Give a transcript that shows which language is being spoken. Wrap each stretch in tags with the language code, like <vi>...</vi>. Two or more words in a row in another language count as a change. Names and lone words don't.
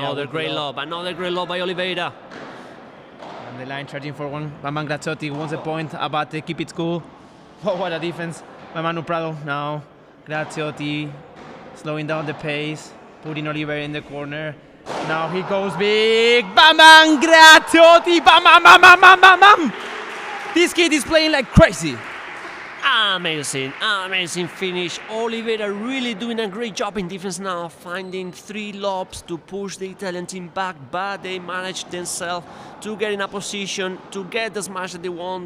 <en>Another great lob by Oliveira. On the line, charging for one. Bam Bam Graziotti wants a point. Abate, keep it cool. Oh, what a defense by Manu Prado. Now Graziotti slowing down the pace, putting Oliveira in the corner. Now he goes big. Bam Bam Graziotti. Bam Bam Bam Bam Bam Bam Bam. This kid is playing like crazy. Amazing, amazing finish. Oliveira really doing a great job in defense now, finding 3 lobs to push the Italian team back, but they managed themselves to get in a position to get the smash that they want.</en>